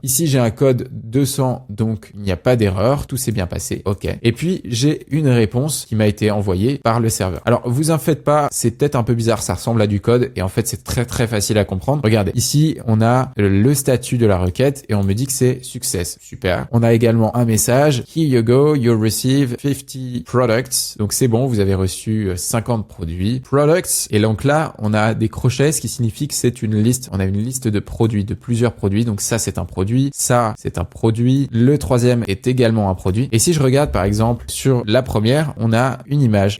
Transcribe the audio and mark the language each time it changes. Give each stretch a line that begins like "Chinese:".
French: Ici, j'ai un code 200, donc il n'y a pas d'erreur, tout s'est bien passé. OK. Et puis j'ai une réponse qui m'a été envoyée par le serveur. Alors vous en faites pas, c'est peut-être un peu bizarre, ça ressemble à du code et en fait c'est très facile à comprendre. Regardez, ici on a le statut de la requête et on me dit que c'est success. Super. On a également un message.
English: Here you go, you receive 50 products.
French: Donc c'est bon, vous avez reçu 50 produits. Products. Et donc là, on a des crochets, ce qui signifie que c'est une liste. On a une liste de produits, de plusieurs produits. Donc ça, c'est un produit. Ça, c'est un produit. Le troisième est également un produit. Et si je regarde, par exemple, sur la première, on a une image.